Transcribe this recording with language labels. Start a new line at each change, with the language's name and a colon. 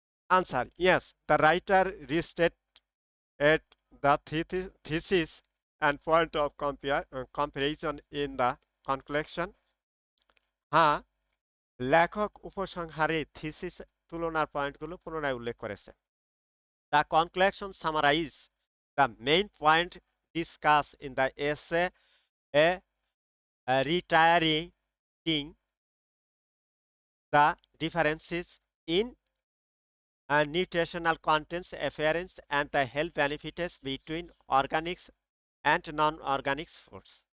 English: Answer: yes, the writer restated the thesis and point of comparison in the conclusion.
Bangla: হ্যাঁ, লেখক উপসংহারে thesis তুলনার পয়েন্টগুলো পুনরায় উল্লেখ করেছে।
English: The conclusion summarizes the main point discussed in the essay, a reiterating the differences in nutritional contents, appearance, and the health benefits between organics and non-organic foods.